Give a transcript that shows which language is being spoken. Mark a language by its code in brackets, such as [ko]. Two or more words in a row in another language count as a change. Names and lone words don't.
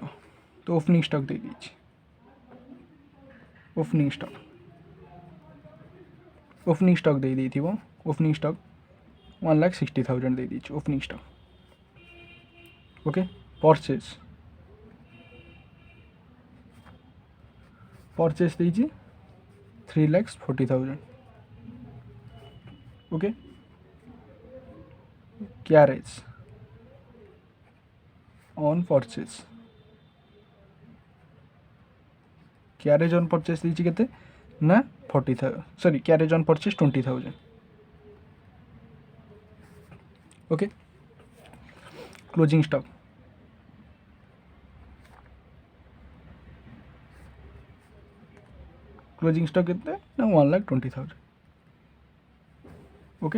[or] ତ [en] opening stock [or] ଦେଇଦେଇଛି। [en] opening stock [or] ଦେଇଥିବ। [en] opening stock 1,60,000 ଦେଇଦେଇଛି opening stock okay. [or] परचेस ଦେଇଛି 3,40,000 ओके। [en] carriage on purchase [or] ଦେଇଛି କେତେ ନା [en] 40,000 sorry carriage on purchase 20,000 okay. closing stock [hi] कितने ना 1,20,000 ओके।